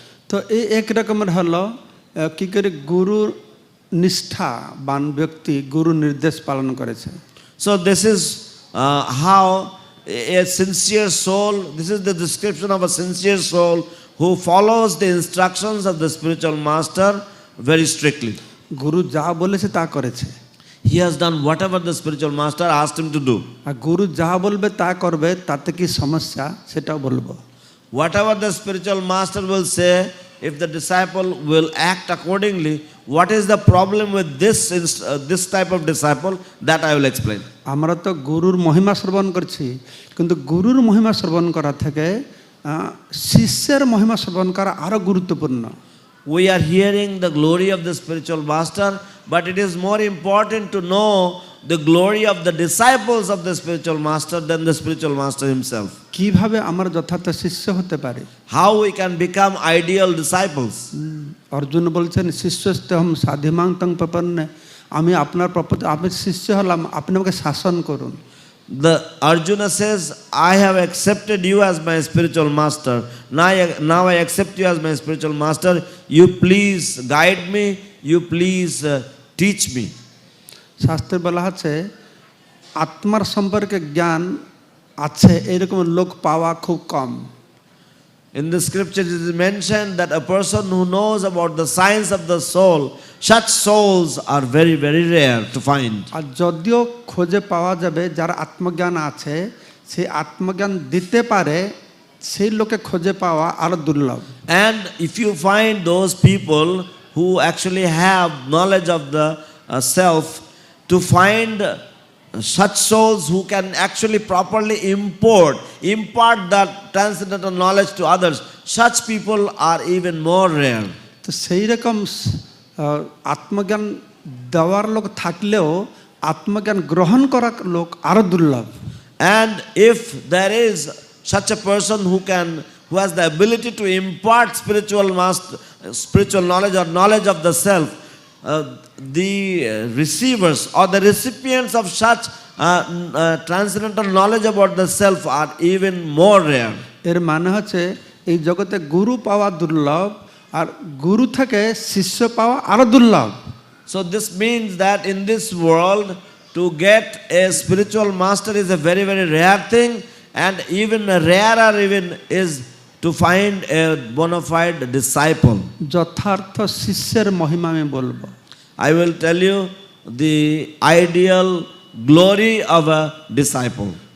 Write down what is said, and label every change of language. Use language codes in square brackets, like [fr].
[bn] তো এই এক রকমের হলো কি করে গুরু নিষ্ঠাবান ব্যক্তি গুরু নির্দেশ পালন করেছে। [en] So this is how a sincere soul, this is the description of a sincere soul who follows the instructions of the spiritual master very strictly. [bn] গুরু যা বলেছে তা করেছে। [en] He has done whatever the spiritual master asked him to do. [bn] আর গুরু যা বলবে তা করবে, তাতে কি সমস্যা সেটাও বলবো। [en] Whatever the spiritual master will say, if the disciple will act accordingly, what is the problem with this type of disciple, that I will explain. [bn] আমরা তো গুরুর মহিমা শ্রবণ করছি, কিন্তু গুরুর মহিমা শ্রবণ করা থেকে শিষ্যের মহিমা শ্রবণ করা আরো গুরুত্বপূর্ণ। [en] We are hearing the glory of the spiritual master, but it is more important to know the glory of the disciples of the spiritual master than the spiritual master himself. [bn] কিভাবে আমরা যথার্থ শিষ্য হতে পারি? [en] How we can become ideal disciples. [bn] Arjun বলছেন [sa] শিষ্যস্তেহম সাধিমাং তং প্রপন্নে, [bn] আমি আপনার আমি শিষ্য হলাম, আপনি আমাকে শাসন করুন। [en] The Arjuna says, I have accepted you as my spiritual master. Now I accept you as my spiritual master. You please guide me. You please teach me. [bn] শাস্ত্রে বলা আছে আত্মার সম্পর্কে জ্ঞান আছে এরকম লোক পাওয়া খুব কম। [en] In the scriptures it is mentioned that a person who knows about the science of the soul, such souls are very, very rare to find. [bn] আর যদিও খোঁজে পাওয়া যাবে যার আত্মজ্ঞান আছে, সেই আত্মজ্ঞান দিতে পারে, সেই লোকে খোঁজে পাওয়া আরো দুর্লভ। [en] And if you find those people who actually have knowledge of the self, to find such souls who can actually properly impart that transcendental knowledge to others, such people are even more rare. [bn] তো সেই রকম আত্মজ্ঞান দেওয়ার লোক থাকলেও আত্মজ্ঞান গ্রহণ করার লোক আরো দুর্লভ। [en] And if there is such a person who has the ability to impart spiritual knowledge or knowledge of the self, the receivers or the recipients of such transcendental knowledge about the self are even more rare. [bn] এর মানে হচ্ছে এই জগতে গুরু পাওয়া দুর্লভ, আর গুরু থেকে শিষ্য পাওয়া আরো দুর্লভ। [en] So this means that in this world to get a spiritual master is a very, very rare thing, and even rarer is to find a bona fide disciple. [bn] যথার্থ শিষ্যের মহিমা আমি বলবো। [en] I will tell you the ideal glory of a disciple.